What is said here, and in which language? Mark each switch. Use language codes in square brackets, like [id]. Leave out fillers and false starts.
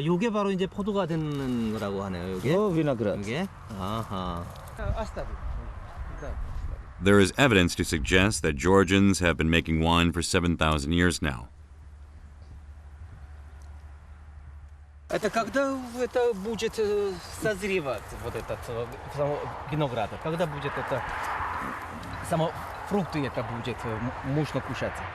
[ko] 요게 바로 이제 포도가 되는 거라고 하네요. 요게. [ru] виноград. [ko] 이게. 아하. [en] There is evidence to suggest that Georgians have been making wine for 7,000 years now. [ru] Это когда это будет созревать, вот этот виноград? Когда будет это, само фрукты это будет можно кушать?